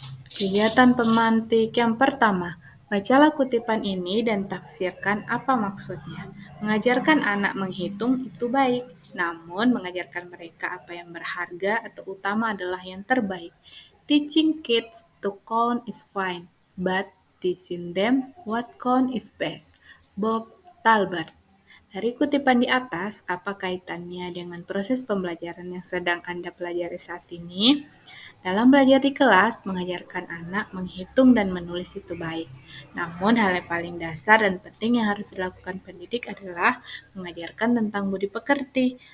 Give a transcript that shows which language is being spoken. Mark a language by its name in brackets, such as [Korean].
[Indonesian] Kegiatan pemantik yang pertama, bacalah kutipan ini dan tafsirkan apa maksudnya. Mengajarkan anak menghitung itu baik, namun mengajarkan mereka apa yang berharga atau utama adalah yang terbaik. [English] Teaching kids to count is fine, but teaching them what count is best. Bob Talbert. [Indonesian] Dari kutipan di atas, apa kaitannya dengan proses pembelajaran yang sedang Anda pelajari saat ini? Dalam belajar di kelas, mengajarkan anak menghitung dan menulis itu baik. Namun, hal yang paling dasar dan penting yang harus dilakukan pendidik adalah mengajarkan tentang budi pekerti.